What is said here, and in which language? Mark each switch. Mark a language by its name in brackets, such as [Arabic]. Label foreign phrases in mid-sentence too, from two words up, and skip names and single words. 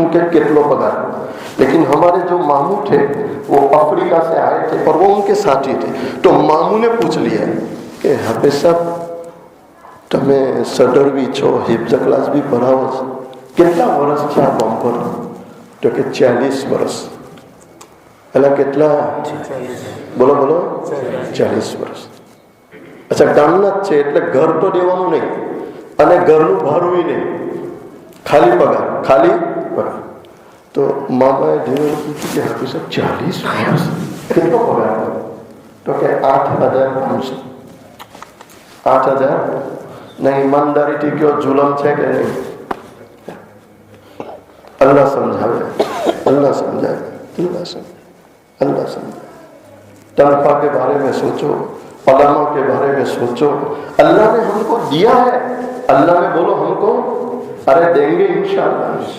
[Urdu] کہ کتنا پگار لیکن ہمارے جو ماموں تھے وہ افریقہ سے آئے تھے اور وہ ان کے ساتھی تھے تو ماموں نے پوچھ لیا کہ حافظ صاحب تمہیں صدر بھی چھو حفظ کلاس بھی پڑھاؤ کتنا برس تھا بم پر تو کہ 40 برس اللہ کتنا [Gujarati] બોલો 40 વર્ષ અચ્છા કામના જ છે એટલે ઘર તો દેવાનું નહીં અને ઘરનું ભાડું નહીં ખાલી પગાર તો મામાએ ધીરે પૂછ્યું કે હાફિઝ સાહેબ 40 વર્ષ કેટલો પગાર તો કે 8,500 8,000 નહીં ઈમાનદારીથી કયો જુલમ છે કે નહીં [Urdu] اللہ سمجھاوے اللہ سمجھاوے تنخواہ کے بارے میں سوچو علما کے بارے میں سوچو اللہ نے ہمکو دیا ہے اللہ نے بولو ہمکو ارے دیں گے انشاءاللہ